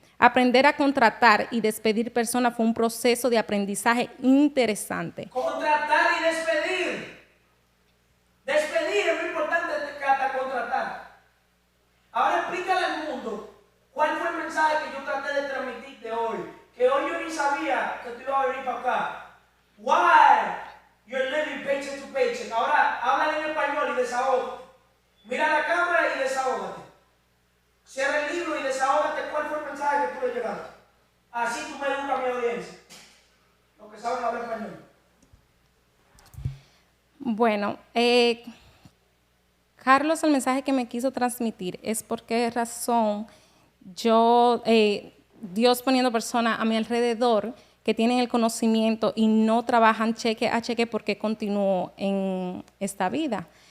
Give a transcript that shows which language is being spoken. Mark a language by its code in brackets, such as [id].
[es] Aprender a contratar y despedir personas fue un proceso de aprendizaje interesante. Contratar y despedir. Despedir es muy importante que hasta contratar. Ahora explícale al mundo cuál fue el mensaje que yo traté de transmitirte hoy. Que hoy yo ni sabía que tú ibas a venir para acá. [en] Why you're living paycheck to paycheck. [es] Ahora habla en español y desahógate. Mira la cámara y desahógate. Cierra el libro y desahógate cuál fue el mensaje que tú le llegaste. Así tú me educas a mi audiencia. Los que saben hablar español. Bueno, Carlos, el mensaje que me quiso transmitir es por qué razón Dios poniendo personas a mi alrededor que tienen el conocimiento y no trabajan cheque a cheque porque continúo en esta vida.